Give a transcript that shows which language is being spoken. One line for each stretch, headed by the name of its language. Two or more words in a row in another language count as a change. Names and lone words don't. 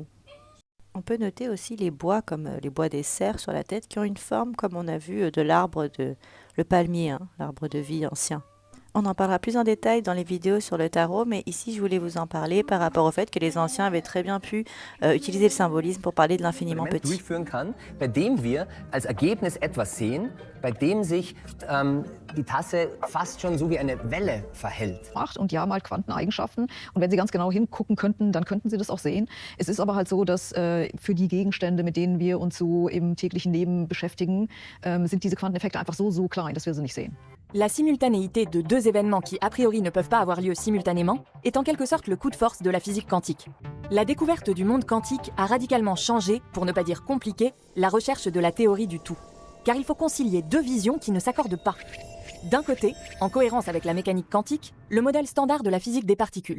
French: On peut noter aussi les bois comme les bois des cerfs sur la tête qui ont une forme comme on a vu de l'arbre le palmier, l'arbre de vie ancien. On en parlera plus en détail dans les vidéos sur le tarot, mais ici je voulais vous en parler par rapport au fait que les anciens avaient très bien pu utiliser le symbolisme pour parler de l'infiniment petit.
German: Durchführen kann, bei dem wir als Ergebnis etwas sehen, bei dem sich die Tasse fast schon so wie eine Welle verhält. Und die haben halt Quanteneigenschaften. Und wenn Sie ganz genau hingucken könnten, dann könnten Sie das auch sehen. Es ist aber halt so, dass für die Gegenstände, mit denen wir uns so im täglichen Leben beschäftigen, sind diese Quanteneffekte einfach so klein, dass wir sie nicht sehen.
French: La simultanéité de 2 événements qui a priori ne peuvent pas avoir lieu simultanément est en quelque sorte le coup de force de la physique quantique. La découverte du monde quantique a radicalement changé, pour ne pas dire compliqué, la recherche de la théorie du tout. Car il faut concilier 2 visions qui ne s'accordent pas. D'un côté, en cohérence avec la mécanique quantique, le modèle standard de la physique des particules.